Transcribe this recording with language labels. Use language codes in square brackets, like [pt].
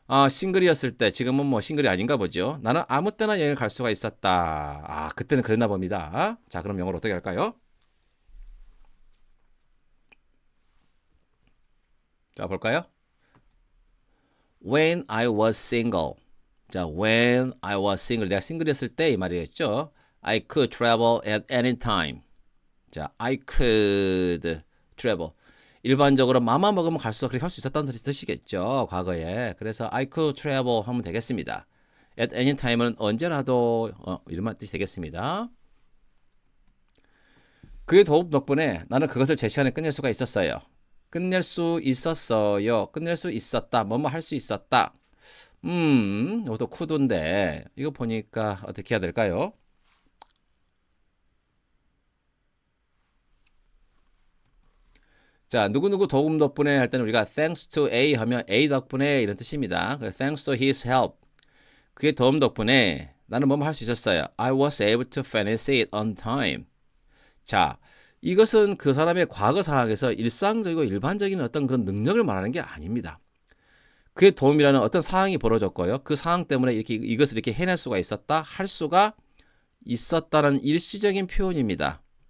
[ko] 싱글이었을 때 지금은 뭐 싱글이 아닌가 보죠. 나는 아무 때나 여행을 갈 수가 있었다. 그때는 그랬나 봅니다. 자, 그럼 영어로 어떻게 할까요? 자, 볼까요? [en] When I was single. 자, when I was single. [ko] 내가 싱글이었을 때 이 말이었죠. [en] I could travel at any time. 자, I could travel. [ko] 일반적으로 맘만 먹으면 갈수록 그렇게 할 수 있었다는 뜻이겠죠. 과거에. 그래서 [en] I could travel [ko] 하면 되겠습니다. [en] At any time [ko] 은 언제라도 이런 뜻이 되겠습니다. 그의 도움 덕분에 나는 그것을 제 시간에 끝낼 수가 있었어요. 끝낼 수 있었어요. 끝낼 수 있었다. 뭐뭐 할 수 있었다. 이것도 could인데 이거 보니까 어떻게 해야 될까요? 자, 누구누구 도움 덕분에 할 때는 우리가 [en] thanks to A [ko] 하면 A 덕분에 이런 뜻입니다. [en] thanks to his help. [ko] 그의 도움 덕분에 나는 뭐뭐 할 수 있었어요. [en] I was able to finish it on time. [ko] 자, 이것은 그 사람의 과거 상황에서 일상적이고 일반적인 어떤 그런 능력을 말하는 게 아닙니다. 그의 도움이라는 어떤 상황이 벌어졌고요. 그 상황 때문에 이것을 이렇게 해낼 수가 있었다, 할 수가 있었다는 일시적인 표현입니다.